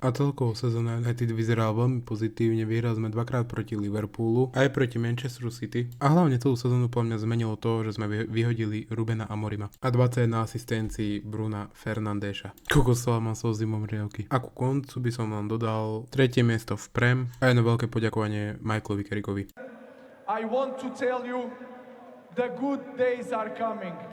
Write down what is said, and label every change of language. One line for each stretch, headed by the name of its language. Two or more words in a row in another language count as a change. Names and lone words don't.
Slovak: A celkovo sezóna United vyzeral veľmi pozitívne, vyhrali sme 2-krát proti Liverpoolu, aj proti Manchesteru City. A hlavne celú sezónu po mňa zmenilo to, že sme vyhodili Rubena Amorima. A 21 asistencií Bruna Fernandeša. Koľko slova mám so zimom riavky. A ku koncu by som vám dodal 3. miesto v Prem a jedno veľké poďakovanie Michaelovi Carrickovi.
English: I want to tell you, the good days are coming.